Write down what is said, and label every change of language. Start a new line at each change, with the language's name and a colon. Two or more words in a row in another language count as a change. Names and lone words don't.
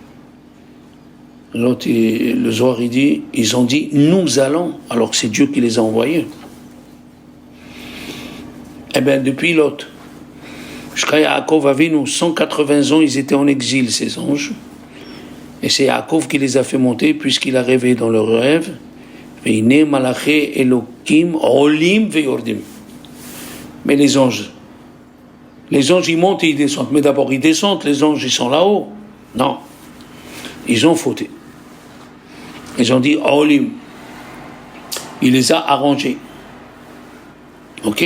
French: Lot, le Zohar, il dit, ils ont dit, nous allons, alors que c'est Dieu qui les a envoyés. Eh bien, depuis Lot, jusqu'à Yaakov Avinu, 180 ans, ils étaient en exil, ces anges. Et c'est Yaakov qui les a fait monter, puisqu'il a rêvé dans leur rêve.
Hebrew: והנה מלאכי אלוקים עולים ויורדים.
French: Mais les anges, ils montent et ils descendent. Mais d'abord, ils descendent, les anges, ils sont là-haut. Non. Ils ont fauté. Ils ont dit olim. Il les a arrangés. Ok?